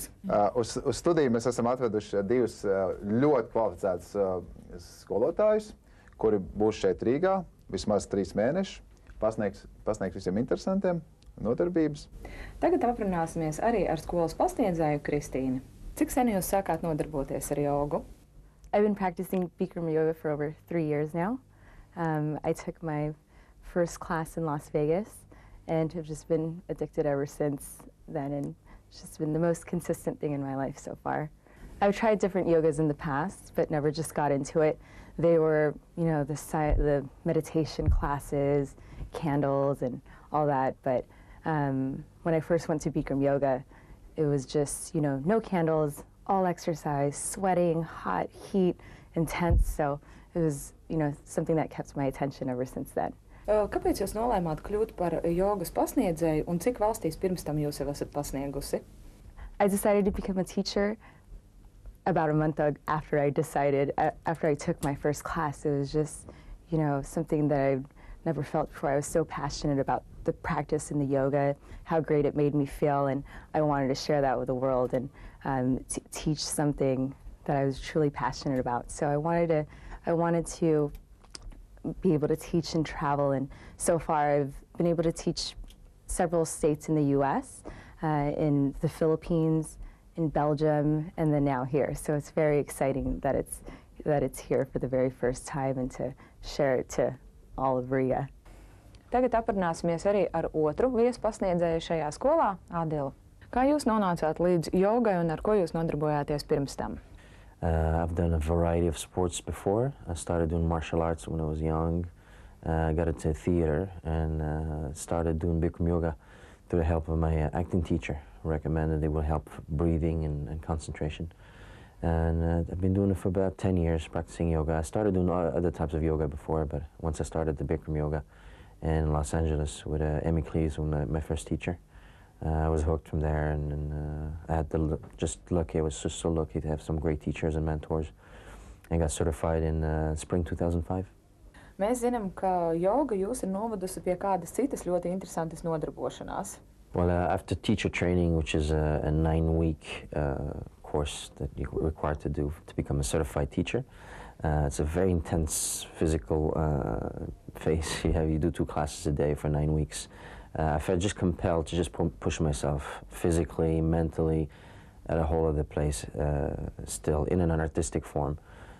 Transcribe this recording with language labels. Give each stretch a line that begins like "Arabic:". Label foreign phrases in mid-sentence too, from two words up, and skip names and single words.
Latvian: Uz studiju mēs esam atveduši 2 ļoti kvalificētus skolotājus, kuri būs šeit Rīgā vismaz 3 mēnešus, pasniegs visiem interesantiem nodarbības. Tagad aprunāsimies arī ar skolas pasniedzēju Kristīnu. Cik sen jūs sākāt nodarboties ar jogu?
English: I've been practicing Bikram yoga for over 3 years now. I took my first class in Las Vegas and have just been addicted ever since then, and it's just been the most consistent thing in my life so far. I've tried different yogas in the past, but never just got into it. They were, the meditation classes, candles, and all that. But when I first went to Bikram yoga, it was just, no candles, all exercise, sweating, hot, heat, intense. So it was, something that kept my attention ever since then.
Latvian: Kāpēc jūs nolēmāt kļūt par jogas pasniedzēju, un cik valstīs pirms tam jūs jau esat pasniegusi?
English: I decided to become a teacher about a month after I took my first class. It was just, something that I've never felt before. I was so passionate about the practice in the yoga, how great it made me feel, and I wanted to share that with the world and teach something that I was truly passionate about. So I wanted to be able to teach and travel, and so far I've been able to teach several states in the U.S., in the Philippines, in Belgium, and then now here. So it's very exciting that it's here for the very first time and to share it to all of Riga.
Latvian: Tagad aprunāsimies arī ar otru viespasniedzēju šajā skolā, Adilu. Kā jūs nonācāt līdz jogai un ar ko jūs nodarbojāties pirms tam?
English: I've done a variety of sports before. I started doing martial arts when I was young. I got into theater and started doing Bikram yoga through the help of my acting teacher, who recommended it would help breathing and concentration. And I've been doing it for about 10 years, practicing yoga. I started doing other types of yoga before, but once I started the Bikram yoga in Los Angeles with Emmy Cleese, my first teacher, I was hooked from there, and I had I was just so lucky to have some great teachers and mentors, and got certified in spring 2005.
Latvian: Mēs zinām, ka joga jūs ir novadusi pie kādas citas ļoti interesantas nodarbošanās.
English: Well, after teacher training, which is a 9-week course that you're required to do to become a certified teacher, it's a very intense physical phase. You do 2 classes a day for 9 weeks. I felt just compelled to just push myself physically, mentally, at a whole other place, still in an artistic form.